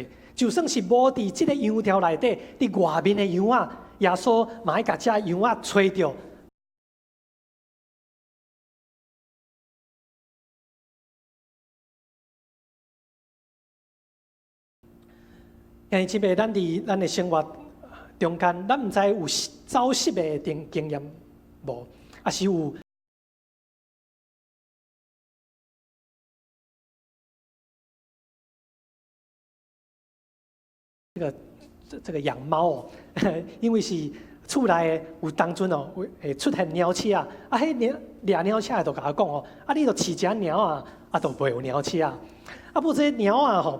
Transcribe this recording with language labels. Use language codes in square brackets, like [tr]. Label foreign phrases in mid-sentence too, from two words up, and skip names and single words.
[nan] 就算是无伫即个羊条内底，伫外面的羊啊，耶稣嘛爱甲遮羊啊找着。因为即个咱伫咱的生活中间，咱毋知有走失的经验无，还是有这个养猫哦，因为是厝内有当阵哦，会出现鸟鼠啊，迄掠鸟鼠就甲我讲哦，你著饲只鸟啊，就袂有鸟鼠啊，不这鸟啊吼。